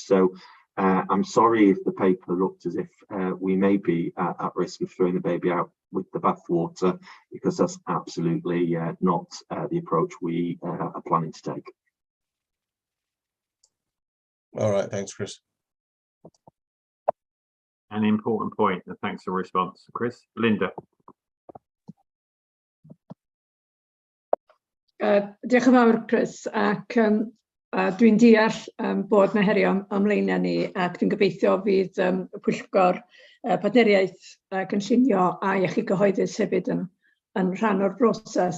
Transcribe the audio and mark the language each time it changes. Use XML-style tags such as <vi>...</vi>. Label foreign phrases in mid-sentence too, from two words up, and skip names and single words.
<en>So I'm sorry if the paper looked as if we may be at risk of throwing the baby out with the bathwater, because that's absolutely not the approach we are planning to take. All right, thanks, Chris. An important point, and thanks for the response, Chris. Linda.</en> <cy>Diolch yn fawr, Chris, ac dwi'n deall bod na herio ymlaeniau ni, ac dwi'n gobeithio fydd y Pwyllgor Partneriaeth Cynllunio a Iechyd Cyhoeddus hefyd yn rhan o'r broses.</cy>